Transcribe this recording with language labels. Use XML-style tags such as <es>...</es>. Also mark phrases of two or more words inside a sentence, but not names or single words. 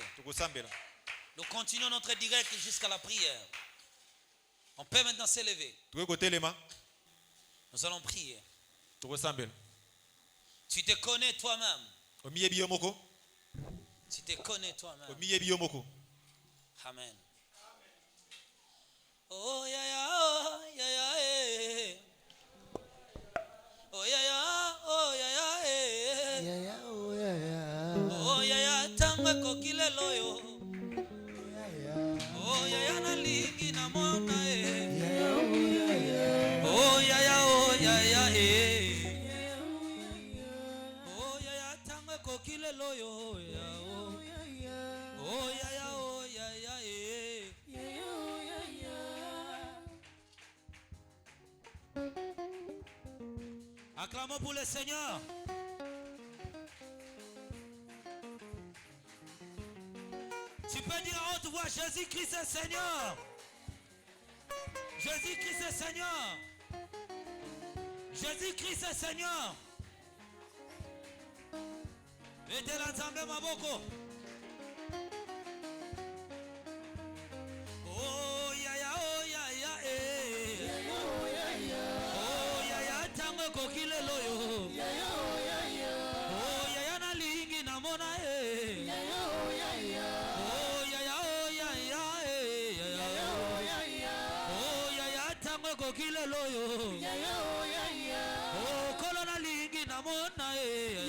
<fr>Nous continuons notre direct jusqu'à la prière. On peut maintenant s'élever. Nous allons prier. Tu te connais toi-même. Tu te connais toi-même. Amen. Oh ya ya, oh ya ya, eh. Oh ya ya, oh ya ya, eh. Ya ya, oh ya ya.</fr> <ln>Oh ya ya, tangwe kokile loyo. Oh ya ya, na lingi na mona, eh. Ya ya, oh ya ya. Oh ya ya, oh ya ya, eh. Oh ya ya, tangwe kokile loyo, ya oh. Oh ya ya, oh ya ya, eh.</ln> <fr>Acclamons pour le Seigneur. Tu peux dire à haute voix, Jésus-Christ est Seigneur. Jésus-Christ est Seigneur. Jésus-Christ est Seigneur. Mettez l'ensemble maboko. Oh ya ya, oh ya ya, eh. Oh ya ya,</fr> <ln>tango kokile loyo. Oh ya ya, na lingi na mona, eh. Oh ya ya, oh ya ya, eh. Oh ya ya, tango kokile loyo. Oh kolona lingi na mona, eh.</ln>